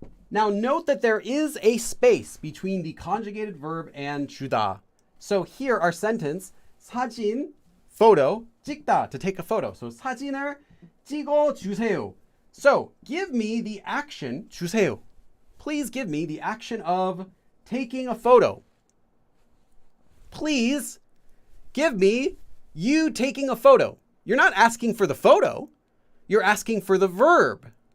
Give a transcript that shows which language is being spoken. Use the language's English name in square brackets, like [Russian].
[English] Now note that there is a space between the conjugated verb and chuda. So here our sentence, 사진, photo, 찍다, to take a photo. [Korean] So 사진을 찍어주세요. [English] So give me the action, 주세요. Please give me the action of taking a photo. Please give me you taking a photo. You're not asking for the photo. You're asking for the verb.